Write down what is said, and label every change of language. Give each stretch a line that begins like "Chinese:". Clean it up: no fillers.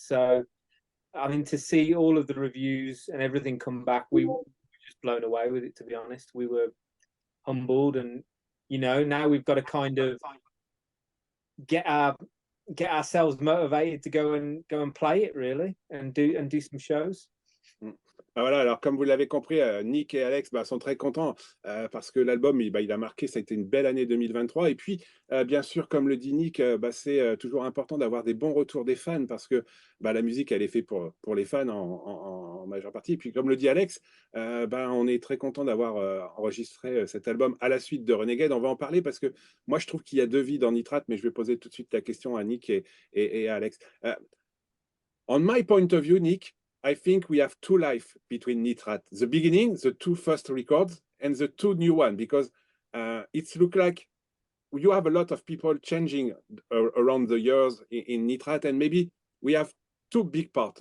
English: So, to see all of the reviews and everything come back, we were just blown away with it, to be honest. We were humbled, and now we've got to kind of get ourselves motivated to go and play it really and do some shows.
French: Voilà, alors comme vous l'avez compris, Nick et Alex sont très contents parce que l'album il a marqué, ça a été une belle année 2023. Et puis, bien sûr, comme le dit Nick, c'est toujours important d'avoir des bons retours des fans parce que la musique, elle est faite pour les fans en majeure partie. Et puis, comme le dit Alex, on est très content d'avoir enregistré cet album à la suite de Renegade. On va en parler parce que moi, je trouve qu'il y a deux vies dans Nitrate, mais je vais poser tout de suite la question à Nick et à Alex.
English: On my point of view, Nick, I think we have two lives between Nitrate. The beginning, the two first records, and the two new ones, because it looks like you have a lot of people changing around the years in Nitrate, and maybe we have two big parts.